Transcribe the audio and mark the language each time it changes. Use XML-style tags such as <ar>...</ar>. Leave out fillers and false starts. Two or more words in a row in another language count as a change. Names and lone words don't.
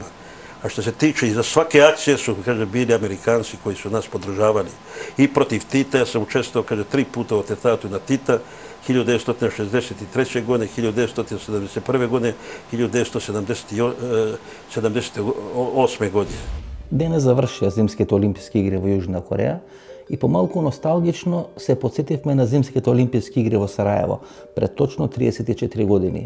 <sr>A što se tiče, iza svake akcije su, kaže, bili Amerikanci koji su nas podržavali. I protiv Tita, ja sam učestvovao, kaže, 3 puta u atentatu na Tita, 1963. godine, 1971. godine, 1978. godine.</sr> <mk>Денес завршија Зимските олимписки игри во Јужна Кореја и помалку носталгично се потсетивме на Зимските олимписки игри во Сараево пред точно 34 години.</mk>